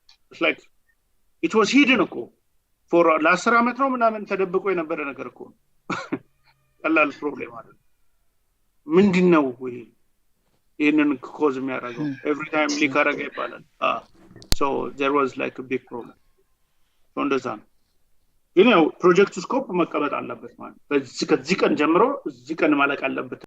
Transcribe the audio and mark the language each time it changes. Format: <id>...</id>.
<en>it's like it was hidden</en> <am>እኮ for ለ10 አመት ነው ምናምን ተደብቆ የነበረ ነገር እኮ ቀላል ፕሮብሌም አይደለም። ምንድነው ይሄንን ኮዝ የሚያደርገው?</am> <en>every time</en> <am>ሊክ አደረገ ይባላል።</am> <en>so there was like a big problem.</en> <am>እንደዛ ነው። ግን ያው ፕሮጀክቱ ስኮፕ መቀበል አለበት ማለት በዚህ ከዚህ ቀን ጀምሮ እዚህ ቀን ማለቅ አለበት</am>